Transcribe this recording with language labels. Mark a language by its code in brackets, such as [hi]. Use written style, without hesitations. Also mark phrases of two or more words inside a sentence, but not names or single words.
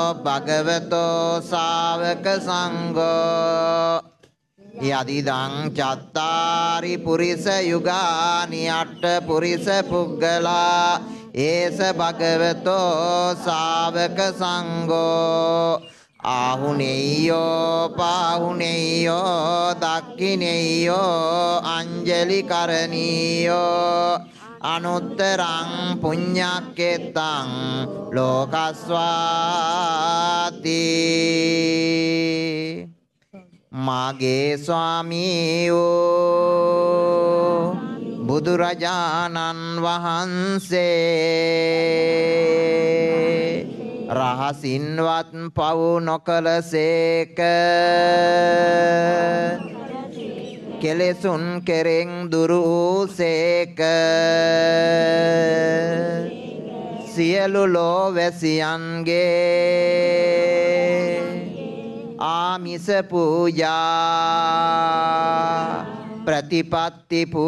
[pi] භගවතෝ ශාවක සංඝෝ යදිදං චත්තාරි පුරිස යුගානි අට්ඨ පුරිස පුග්ගලා ඒස භගවතෝ ශාවක සංඝෝ ආහුනේයෝ පාහුනේයෝ දක්ඛිනේයෝ අංජලි කරණීයෝ අනුත්තරං පුඤ්ඤක්කෙත්තං [si] ලෝකස්වාති මාගේ ස්වාමී වූ බුදුරජාණන් වහන්සේ රහසින්වත් පව් නොකලසේක කෙලෙසුන් කෙරෙන් දුරු වූසේක සියලු ලෝවැසියන්ගේ ආමිස පූජා ප්‍රතිපත්ති